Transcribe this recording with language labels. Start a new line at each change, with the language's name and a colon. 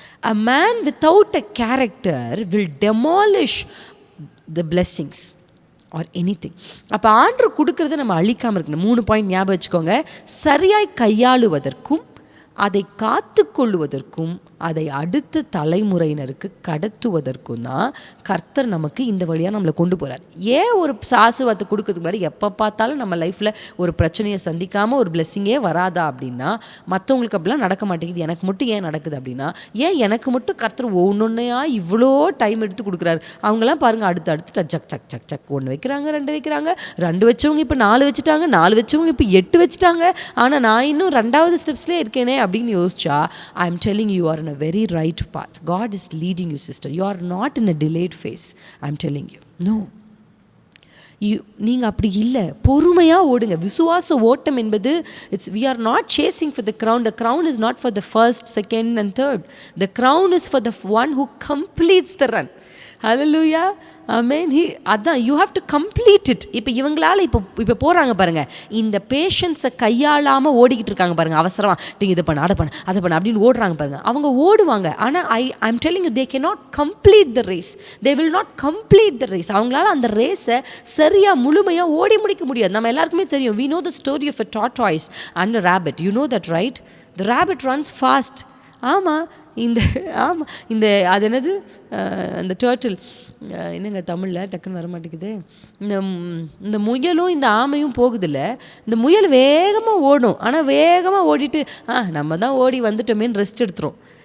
English: A man without a character will demolish the blessings or anything.
Tamil: அப்போ ஆண்டவர் கொடுக்கறத நம்ம அழிக்காமல் இருக்கணும். 3 பாயிண்ட் ஞாபகம் வச்சுக்கோங்க. சரியாய் கையாளுவதற்கும், அதை காத்து கொள்ளுவதற்கும், அதை அடுத்த தலைமுறையினருக்கு கடத்துவதற்கும் தான் கர்த்தர் நமக்கு இந்த வழியாக நம்மளை கொண்டு போகிறார். ஏன் ஒரு ஆசீர்வாதத்தை கொடுக்கறதுக்கு முன்னாடி எப்போ பார்த்தாலும் நம்ம லைஃப்பில் ஒரு பிரச்சனையை சந்திக்காமல் ஒரு பிளெஸ்ஸிங்கே வராதா அப்படின்னா, மற்றவங்களுக்கு அப்படிலாம் நடக்க மாட்டேங்குது, எனக்கு மட்டும் ஏன் நடக்குது அப்படின்னா, ஏன் எனக்கு மட்டும் கர்த்தர் ஒவ்வொன்றையா இவ்வளோ டைம் எடுத்து கொடுக்குறாரு? அவங்களாம் பாருங்கள், அடுத்து சக் சக் சக் சக் 1 வைக்கிறாங்க, 2 வைக்கிறாங்க, 2 வச்சவங்க இப்போ 4 வச்சுட்டாங்க, 4 வச்சவங்க இப்போ 8 வச்சுட்டாங்க. ஆனால் நான் இன்னும் 2வது ஸ்டெப்ஸ்லேயே இருக்கேனே அப்படின்னு யோசிச்சா,
English: I am telling you are in a very right path. God is leading you, sister. You are not in a delayed phase. I'm telling you. No.
Tamil: நீங்கள் அப்படி இல்லை, பொறுமையாக ஓடுங்க. விசுவாச ஓட்டம் என்பது
English: we are not chasing for the crown. The crown is not for the first, second and third. The crown is for the one who completes the run. Hallelujah. Amen.
Tamil: அதான்
English: you have to complete it.
Tamil: இப்போ இவங்களால் இப்போ போகிறாங்க பாருங்கள், இந்த பேஷன்ஸை கையாளாமல் ஓடிக்கிட்டு இருக்காங்க பாருங்கள், அவசரமாக நீங்கள் இதை பண்ண, அதை பண்ண அப்படின்னு ஓடுறாங்க பாருங்கள். அவங்க ஓடுவாங்க, ஆனால்
English: I'm telling you, they cannot complete the race. They will not complete the race.
Tamil: அவங்களால அந்த ரேஸை சரியாக முழுமையாக ஓடி முடிக்க முடியாது. நம்ம எல்லாருக்குமே தெரியும்.
English: We know the story of a tortoise and a rabbit. You know that, right? The rabbit runs fast.
Tamil: ஆமாம், இந்த அது என்னது, இந்த டர்ட்டில் என்னங்க தமிழில் டக்குன்னு வர மாட்டேங்குது. இந்த முயலும் இந்த ஆமையும் போகுதில்ல, இந்த முயல் வேகமாக ஓடும், ஆனால் வேகமாக ஓடிட்டு நம்ம தான் ஓடி வந்துட்டோமேன்னு ரெஸ்ட் எடுத்துரும்.